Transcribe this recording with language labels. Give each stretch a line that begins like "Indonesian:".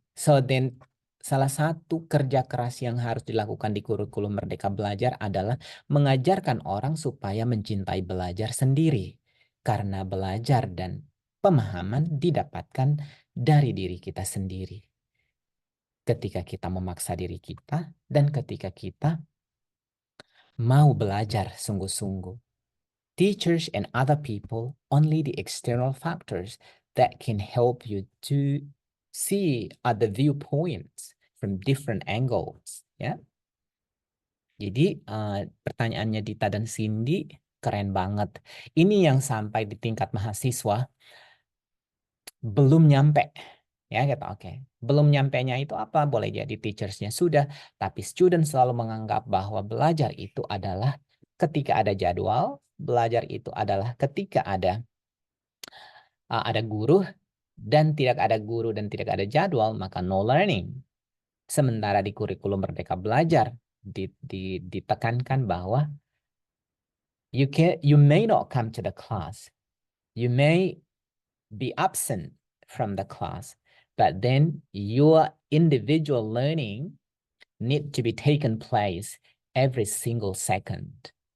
Indonesian: So then salah satu kerja keras yang harus dilakukan di kurikulum Merdeka Belajar adalah mengajarkan orang supaya mencintai belajar sendiri. Karena belajar dan pemahaman didapatkan dari diri kita sendiri. Ketika kita memaksa diri kita dan ketika kita mau belajar sungguh-sungguh.
English: Teachers and other people, only the external factors that can help you to see other viewpoints from different angles, ya.
Indonesian: Jadi pertanyaannya Dita dan Cindy keren banget. Ini yang sampai di tingkat mahasiswa belum nyampe, ya gitu. Oke. Belum nyampenya itu apa? Boleh jadi teachersnya sudah, tapi student selalu menganggap bahwa belajar itu adalah ketika ada jadwal, belajar itu adalah ketika ada guru, dan tidak ada guru dan tidak ada jadwal, maka
English: no learning.
Indonesian: Sementara di kurikulum Merdeka Belajar ditekankan bahwa
English: you may not come to the class, you may be absent from the class, but then your individual learning need to be taken place every single second.